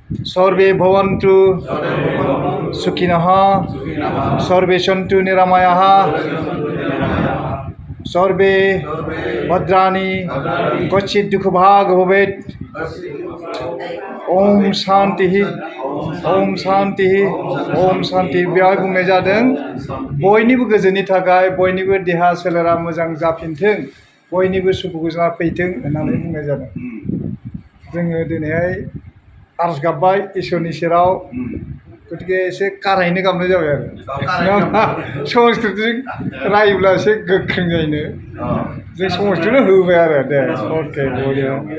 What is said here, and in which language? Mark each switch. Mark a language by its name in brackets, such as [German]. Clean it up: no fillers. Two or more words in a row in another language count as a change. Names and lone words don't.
[Sanskrit] सर्वे भवन्तु सुखिनः सर्वे सन्तु निरामयाः सर्वे भद्राणि क्वचित् दुःखभाग् भवेत् ओम शांति ओम शांति ओम शांति [Bodo] बेवहाय बुंनाय जादों बयनिबो गोजोननि थाखाय बयनिबो देहा सोलेरा मोजां जाफिनथों बयनिबो सुखु गोजोना फैथों होननानै बुंनाय जादों जोङो दिनैहाय आरज गाबबाय इसोरनि सेराव गतिके एसे कारायैनो गाबनाय जाबाय आरो संस्कृतजों रायोब्ला एसे गोख्रों जायोनो जों संस्कृतखौनो होबाय आरो दे अके बरिया